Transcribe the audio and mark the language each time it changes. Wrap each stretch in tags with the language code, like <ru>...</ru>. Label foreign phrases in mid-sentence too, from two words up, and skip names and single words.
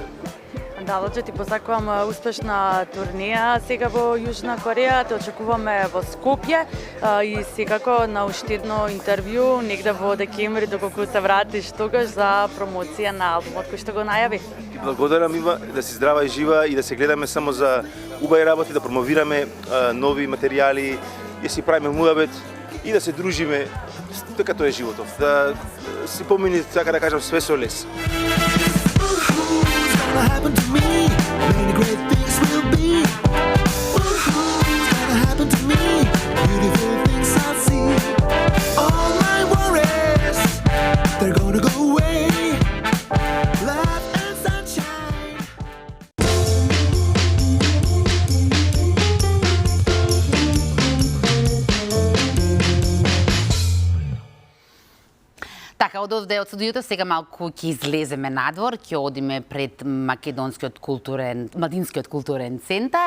<mk>Да, Лоче, ти посакувам успешна турнеја сега во Јужна Кореја, те очекуваме во Скопје и секако на уште едно интервју негде во декември доколку се вратиш тогаш за промоција на албумот кој што го најави. Ти благодарам, Ива, да си здрава и жива и да се гледаме само за убави работи, да промовираме нови материјали, да си правиме муабет и да се дружиме, така тоа е животот. Да си помини, така да кажам, све со лес.</mk> <en>Happen to me, many great things will be. What's gonna happen to me? Beautiful things I'll see. All my worries, they're gonna go away. Love and sunshine.</en> <mk>Така, од овде од студиото сега малку ќе излеземе надвор, ќе одиме пред Младинскиот културен центар.</mk>